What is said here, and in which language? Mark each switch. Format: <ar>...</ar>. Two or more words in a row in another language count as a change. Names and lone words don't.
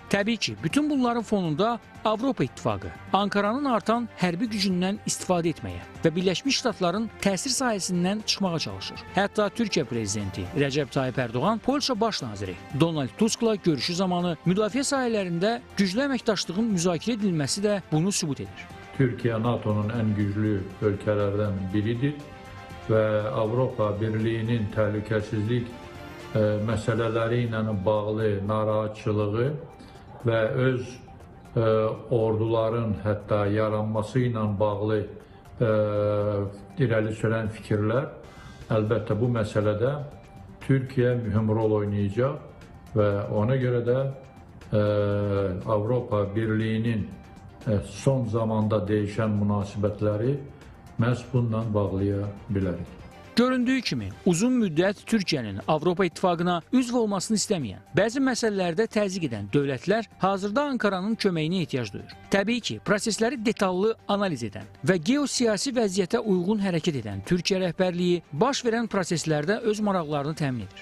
<az>Təbii ki, bütün bunların fonunda Avropa İttifaqı Ankaranın artan hərbi gücündən istifadə etməyə və Birləşmiş Ştatların təsir sahəsindən çıxmağa çalışır. Hətta Türkiyə prezidenti Rəcəb Tayyip Ərdoğan, Polşa baş naziri Donald Tuskla görüşü zamanı müdafiə sahələrində güclü əməkdaşlığın müzakirə edilməsi də bunu sübut edir.</az> <tr>Türkiye NATO'nun en güçlü ülkelerden biridir ve Avrupa Birliği'nin</tr> <az>təhlükəsizlik məsələləri ilə bağlı narahatçılığı</az> <tr>ve öz</tr> <az>orduların hətta yaranması ilə bağlı irəli sürən fikirlər əlbəttə bu məsələdə Türkiye mühüm rol oynayacaq</az> <tr>ve ona göre de Avropa Birliği'nin son zamanda değişen</tr> <az>münasibətləri məhz bundan bağlaya bilərik. Göründüyü kimi, uzun müddət Türkiyənin Avropa İttifaqına üzv olmasını istəməyən, bəzi məsələlərdə təzyiq edən dövlətlər hazırda Ankaranın köməyinə ehtiyac duyur. Təbii ki, prosesləri detallı analiz edən və geosiyasi vəziyyətə uyğun hərəkət edən Türkiyə rəhbərliyi baş verən proseslərdə öz maraqlarını təmin edir.</az>